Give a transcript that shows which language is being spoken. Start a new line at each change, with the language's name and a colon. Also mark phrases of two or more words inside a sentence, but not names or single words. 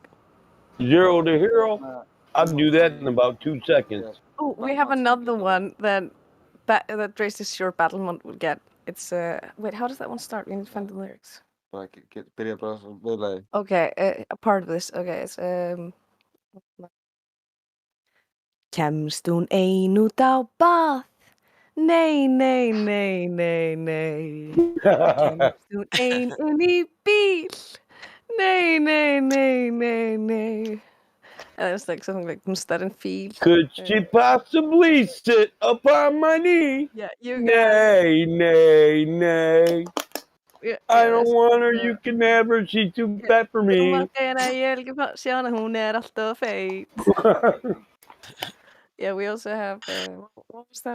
English: 0 to hero. I'll do that in about 2 seconds. Oh, we have another one that Drace's Short Battle Month will get. It's wait, how does that one start? We need to find the lyrics. Okay, a part of this. Okay, it's
Icelandic: Kemst hún ein út á bað? Nei, nei, nei, nei, nei. Kemst hún ein inn í bíl? Nei, nei, nei, nei, nei.
English: And it's like something like Mustad and Feel. Could she possibly sit upon my knee? Yeah, you got Nay, nay, nay. Yeah, I don't want her, you can have her, she's too fat for me. Yeah, we also have what was that?